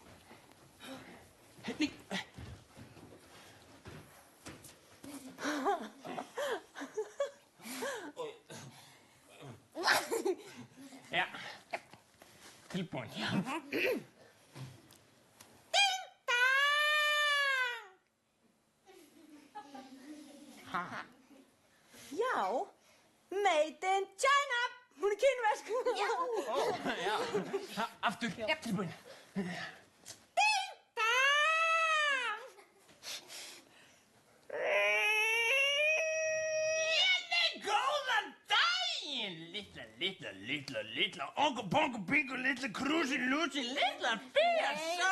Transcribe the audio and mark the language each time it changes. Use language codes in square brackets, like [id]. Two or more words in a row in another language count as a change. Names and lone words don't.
[is] Nei. Já, tilbúin, já. Já, [en] made in China. [is] Hún er kínversk. Já. Já, aftur, tilbúin. Litla, onko, bonko, bingo, litla, krúsi, lúsi, litla, besa.